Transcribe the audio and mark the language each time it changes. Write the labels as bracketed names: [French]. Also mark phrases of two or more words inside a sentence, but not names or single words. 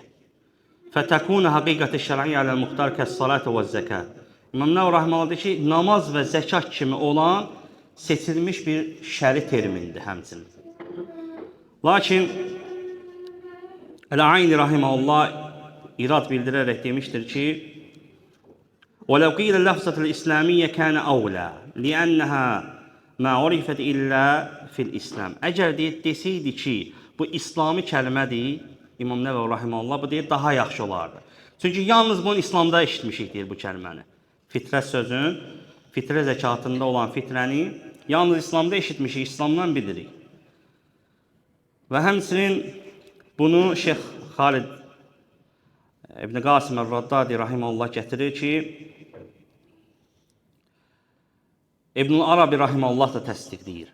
[Arabic] فتكون حقيقة شرعية على المختار كالصلاة والزكاة. [Azerbaijani] İmam Nəvəvi rahimehullah deyir ki, namaz və zəkat kimi olan seçilmiş bir şəri termindir həmçinin. Lakin Əl-Ayni rahimehullah irad bildirərək demişdir ki, [Arabic] وَلَوْ قِيلَ اللَّفْظَةُ الْإِسْلَامِيَّ كَانَ أَوْلَى لِأَنَّهَا مَا عُرِفَتْ إِلَّا فِي الْإِسْلَامِ. [Azerbaijani] Əgər desəydi ki, bu İslami kəlmədir, İmam Nəvəvi rahimehullah bu deyir, daha yaxşı olardı. Çünki yalnız bunu İslamda eşitmişik deyir bu kəlməni. Fitrə sözün, fitrə zəkatında olan fitrəni yalnız İslamda eşitmişik, İslamdan bilirik. Və həmçinin bunu Şeyx Xalid İbn Qasim Əl-Raddadi rahimehullah gətirir ki, İbn Arabi rahimehullah da təsdiqləyir.